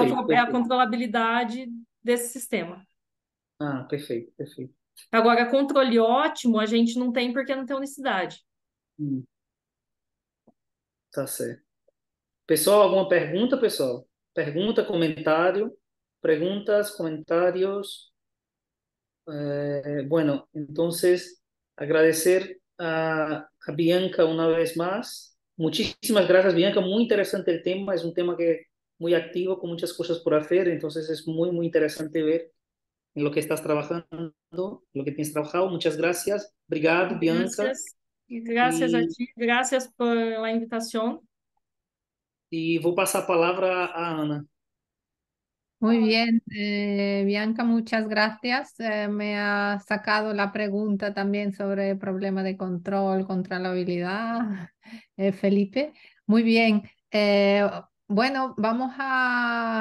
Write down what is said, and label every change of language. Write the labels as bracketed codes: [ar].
[pt] perfeito. controlabilidade desse sistema. Perfeito, perfeito. Agora, controle ótimo, a gente não tem porque não tem unicidade. Hum, tá certo. Pessoal, alguma pergunta, pessoal? Pergunta, comentário? [es] Preguntas, comentarios. Bueno, entonces agradecer a Bianca una vez más. Muchísimas gracias, Bianca. Muy interesante el tema. Es un tema que muy activo, con muchas cosas por hacer. Entonces es muy, muy interesante ver en lo que estás trabajando, lo que tienes trabajado. Muchas gracias. [pt] Obrigado, Bianca. Graças, graças a E, ti, graças pela invitação. e vou passar a palavra à Ana. [es] Muy bien, Bianca, muchas gracias. Me ha sacado la pregunta también sobre el problema de control, controlabilidad, Felipe. Muy bien. Bueno, vamos a